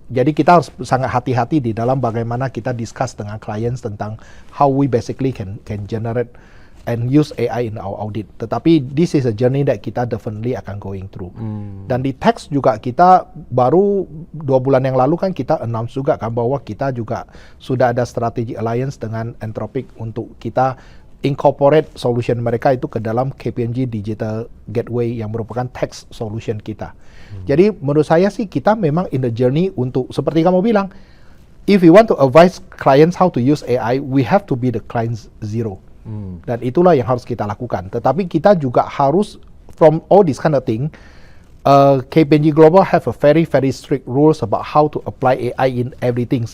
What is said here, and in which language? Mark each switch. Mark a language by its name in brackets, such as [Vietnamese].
[Indonesian] Jadi kita harus sangat hati-hati di dalam bagaimana kita discuss dengan clients tentang [English] how we basically can generate and use AI in our audit. [Indonesian] Tetapi [English] this is a journey that kita definitely akan going through. [Indonesian] Dan di tax juga kita baru 2 bulan yang lalu kan kita announce juga kan bahwa kita juga sudah ada strategic alliance dengan Anthropic untuk kita incorporate solution mereka itu ke dalam KPMG Digital Gateway yang merupakan tax solution kita. Jadi menurut saya sih kita memang in the journey untuk seperti kamu bilang, [English] if we want to advise clients how to use AI, we have to be the client zero. [Indonesian] Dan itulah yang harus kita lakukan. Tetapi kita juga harus, [English] from all this kind of thing, KPMG Global have a very strict rules about how to apply AI in everything.